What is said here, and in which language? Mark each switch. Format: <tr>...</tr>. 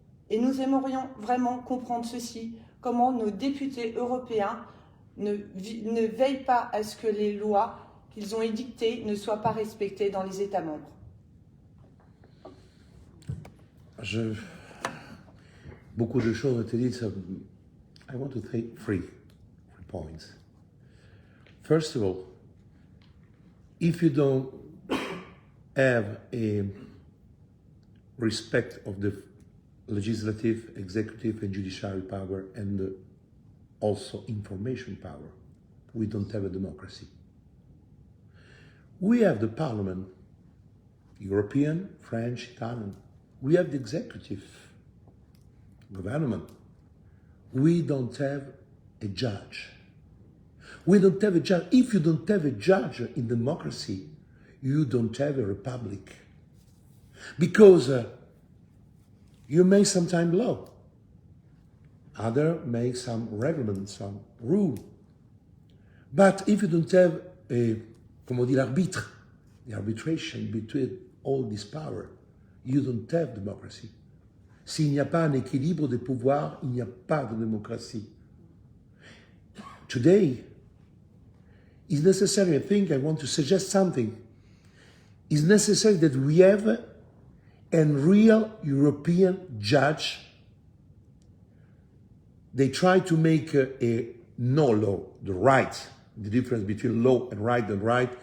<fr>Et nous aimerions vraiment comprendre ceci, comment nos députés européens ne veillent pas à ce que les lois qu'ils ont édictées ne soient pas respectées dans les États membres. Beaucoup de choses ont été dites.</fr> <en>So I want to take three points. First of all, if you don't have a respect of the legislative, executive and judiciary power and also information power, we don't have a democracy. We have the parliament, European, French, Italian. We have the executive government. We don't have a judge. We don't have a judge. If you don't have a judge in democracy, you don't have a republic. Because you make sometimes law. Other make some reglement, some rule. But if you don't have a,</en> <fr>comment dire, arbitre,</fr> <en>the arbitration between all this power, you don't have democracy.</en> <fr>S'il n'y a pas un équilibre des pouvoirs, il n'y a pas de démocratie.</fr> <en>Today, it's necessary, I think I want to suggest something. It's necessary that we have a real European judge. They try to make a no law, the right, the difference between law and right.</en>